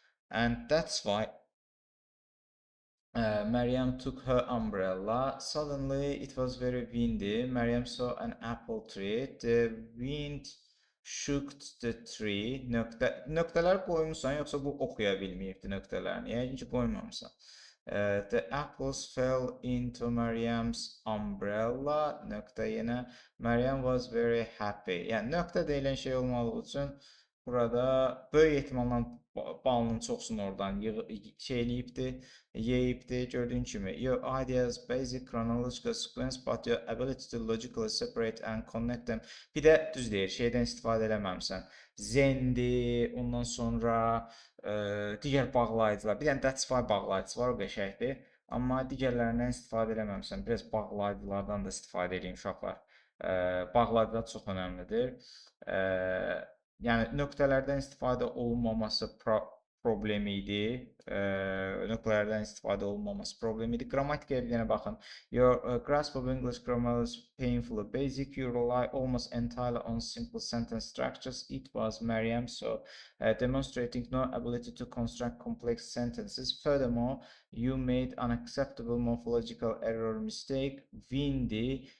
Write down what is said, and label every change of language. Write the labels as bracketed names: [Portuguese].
[English] And that's why Maryam took her umbrella. Suddenly, it was very windy. Maryam saw an apple tree. The wind shook the tree. [Azerbaijani] Nöqtələr qoymusan, yoxsa bu oxuya bilməyibdi nöqtələrini? Yəqin ki, qoymamısan. The apples fell into Maryam's umbrella. Nöqtə yenə. [English] Maryam was very happy. [Azerbaijani] Yəni, nöqtə deyilən şey olmadığı üçün burada böyük ehtimalla balının çoxsunu oradan şeyləyibdi, yeyibdi. Gördüyün kimi, [English] your ideas basic chronological sequence, but your ability to logically separate and connect them. [Azerbaijani] Bir də düz deyir, şeydən istifadə eləməmsən. Zendi, ondan sonra digər bağlayıcılar. Bir dənə [English] that's why [Azerbaijani] bağlayıcısı var, o qəşəkdir. Amma digərlərindən istifadə eləməmsən. Biraz bağlayıcılardan da istifadə edin uşaqlar. Bağlayıcılar çox önəmlidir. Yəni, nöqtələrdən istifadə olunmaması problemi idi. Nöqtələrdən istifadə olunmaması problemi idi. Qrammatikaya bir dənə baxın. [English] Your grasp of English grammar is painfully basic. You rely almost entirely on simple sentence structures. It was Maryam, so demonstrating no ability to construct complex sentences. Furthermore, you made unacceptable morphological error mistake. Windy.